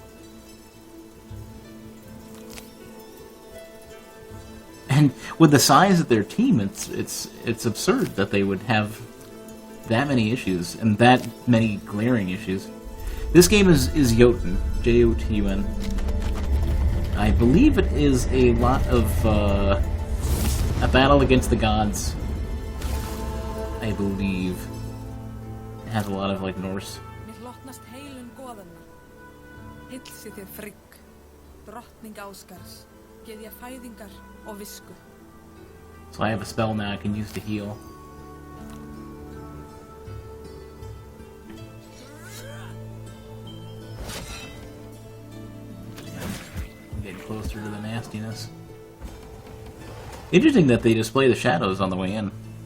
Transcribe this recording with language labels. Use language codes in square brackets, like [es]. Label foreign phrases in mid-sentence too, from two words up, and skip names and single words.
[en] And with the size of their team, it's absurd that they would have that many issues and that many glaring issues. This game is Jotun, Jotun. I believe it is a lot of a battle against the gods. I believe it has a lot of like Norse. [is] Mér hlotnast heilun goðanna. Hilsi þér Frigg, drottning Ásgars, geðja fæðingar og visku. [en] So I have a spell now I can use to heal. Closer to the nastiness. Interesting that they display the shadows on the way in.